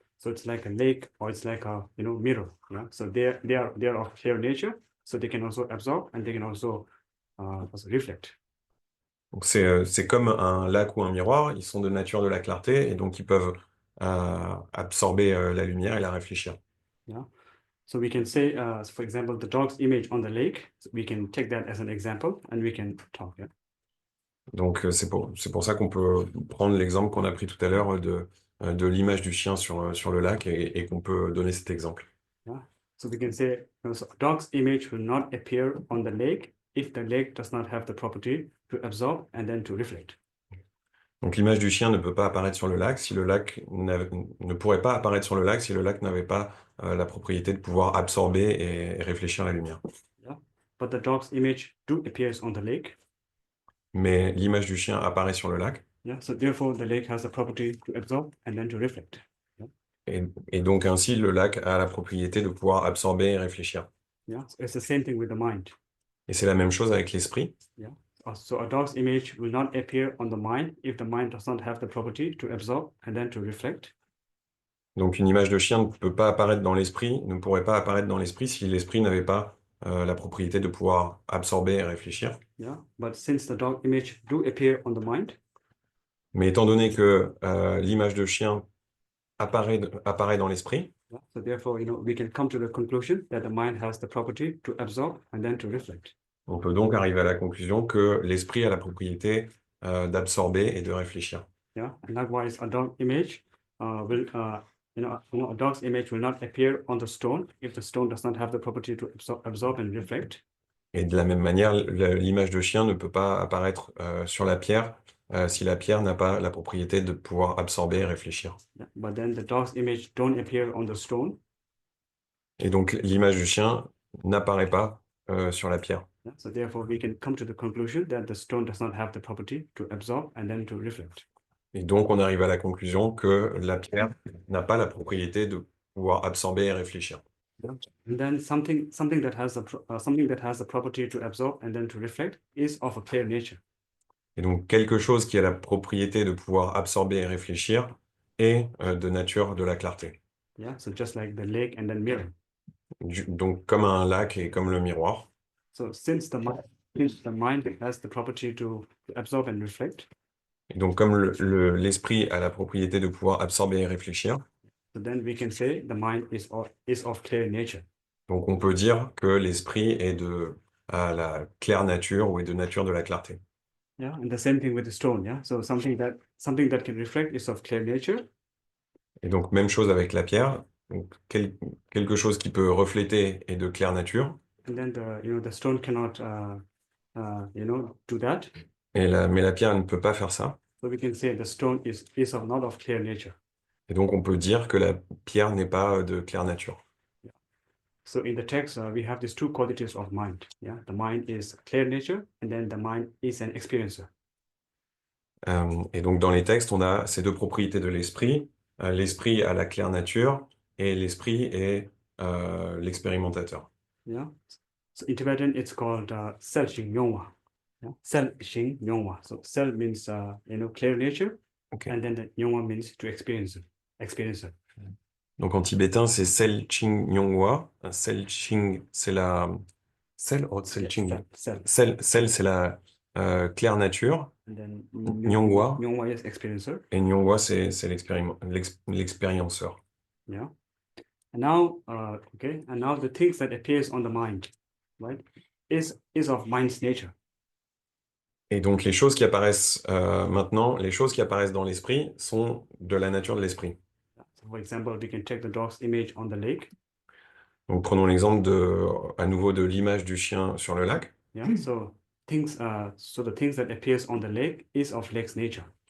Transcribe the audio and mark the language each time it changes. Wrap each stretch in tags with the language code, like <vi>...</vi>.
<en>So it's like a lake or it's like a mirror. Yeah. So they are of clear nature, so they can also absorb and they can also reflect.</en> <fr>Donc c'est comme un lac ou un miroir, ils sont de nature de la clarté et donc ils peuvent absorber la lumière et la réfléchir.</fr> <en>Yeah. So we can say, for example, the dog's image on the lake. So we can take that as an example and we can talk. Yeah.</en> <fr>Donc c'est pour ça qu'on peut prendre l'exemple qu'on a pris tout à l'heure de l'image du chien sur le lac et qu'on peut donner cet exemple.</fr> <en>Yeah. So we can say, so a dog's image will not appear on the lake if the lake does not have the property to absorb and then to reflect.</en> <fr>Donc l'image du chien ne peut pas apparaître sur le lac si le lac ne pourrait pas apparaître sur le lac si le lac n'avait pas la propriété de pouvoir absorber et réfléchir la lumière.</fr> <en>Yeah. But the dog's image do appears on the lake.</en> <fr>Mais l'image du chien apparaît sur le lac.</fr> <en>Yeah. So therefore, the lake has the property to absorb and then to reflect.</en> <fr>Et donc ainsi, le lac a la propriété de pouvoir absorber et réfléchir.</fr> <en>Yeah. So it's the same thing with the mind.</en> <fr>Et c'est la même chose avec l'esprit.</fr> <en>Yeah. So a dog's image will not appear on the mind if the mind does not have the property to absorb and then to reflect.</en> <fr>Donc une image de chien ne peut pas apparaître dans l'esprit, ne pourrait pas apparaître dans l'esprit si l'esprit n'avait pas la propriété de pouvoir absorber et réfléchir.</fr> <en>Yeah. But since the dog image do appear on the mind.</en> <fr>Mais étant donné que l'image de chien apparaît dans l'esprit,</fr> <en>Yeah. So therefore, we can come to the conclusion that the mind has the property to absorb and then to reflect.</en> <fr>on peut donc arriver à la conclusion que l'esprit a la propriété d'absorber et de réfléchir.</fr> <en>Yeah. And likewise, a dog image will, a dog's image will not appear on the stone if the stone does not have the property to absorb and reflect.</en> <fr>Et de la même manière, l'image de chien ne peut pas apparaître sur la pierre si la pierre n'a pas la propriété de pouvoir absorber et réfléchir.</fr> <en>Yeah. But then the dog's image don't appear on the stone.</en> <fr>Et donc l'image du chien n'apparaît pas sur la pierre.</fr> <en>Yeah. So therefore, we can come to the conclusion that the stone does not have the property to absorb and then to reflect.</en> <fr>Et donc on arrive à la conclusion que la pierre n'a pas la propriété de pouvoir absorber et réfléchir.</fr> <en>And then something that has the property to absorb and then to reflect is of a clear nature.</en> <fr>Et donc quelque chose qui a la propriété de pouvoir absorber et réfléchir est de nature de la clarté.</fr> <en>Yeah. So just like the lake and then mirror.</en> <fr>Donc comme un lac et comme le miroir.</fr> <en>So since the mind has the property to absorb and reflect.</en> <fr>Et donc comme l'esprit a la propriété de pouvoir absorber et réfléchir.</fr> <en>So then we can say the mind is of clear nature.</en> <fr>Donc on peut dire que l'esprit est à la claire nature ou est de nature de la clarté.</fr> <en>Yeah, and the same thing with the stone. Yeah, so something that can reflect is of clear nature.</en> <fr>Et donc même chose avec la pierre. Donc quelque chose qui peut refléter est de claire nature.</fr> <en>And then the stone cannot do that.</en> <fr>Mais la pierre ne peut pas faire ça.</fr> <en>So we can say the stone is not of clear nature.</en> <fr>Et donc on peut dire que la pierre n'est pas de claire nature.</fr> <en>So in the text, we have these two qualities of mind. Yeah, the mind is clear nature, and then the mind is an experiencer.</en> <fr>Et donc dans les textes, on a ces deux propriétés de l'esprit. L'esprit a la claire nature et l'esprit est l'expérimentateur.</fr> <en>Yeah. So in Tibetan, it's called sel shing nyongwa. Yeah? Sel shing nyongwa. So sel means clear nature, Okay. and then the nyongwa means to experiencer.</en> <fr>Donc en tibétain, c'est Sel Ching Nyongwa. Sel Ching, c'est la Sel Ching.</fr> <bo>Sel.</bo> <fr>Sel, c'est la claire nature.</fr> <en>And then</en> <bo>Nyongwa.</bo> <en>Nyongwa is experiencer.</en> <fr>Et Nyongwa, c'est l'expérienceur.</fr> <en>Yeah. And now, and now the things that appears on the mind, right, is of mind's nature.</en> <fr>Et donc les choses qui apparaissent maintenant, les choses qui apparaissent dans l'esprit sont de la nature de l'esprit.</fr> <en>So for example, we can take the dog's image on the lake.</en> <fr>Donc prenons l'exemple à nouveau de l'image du chien sur le lac.</fr> <en>Yeah. So the things that appears on the lake is of lake's nature.</en>